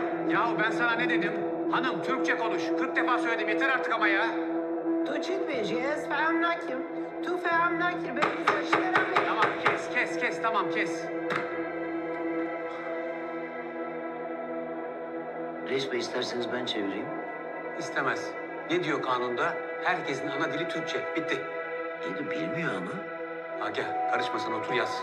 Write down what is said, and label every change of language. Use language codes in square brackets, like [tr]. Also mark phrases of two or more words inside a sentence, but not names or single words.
[tr] Yahu ben sana ne dedim? Hanım Türkçe konuş. 40 defa söyledim yeter artık ama ya. Tu تدبجيز فهمناكم تو فهمناكم بالإذا اشترى Tamam kes tamam kes. Reis Bey isterseniz ben çevireyim. İstemez. Ne diyor kanunda? Herkesin ana dili Türkçe. Bitti. İyi de bilmiyor ama. Agah karışma sen otur yaz.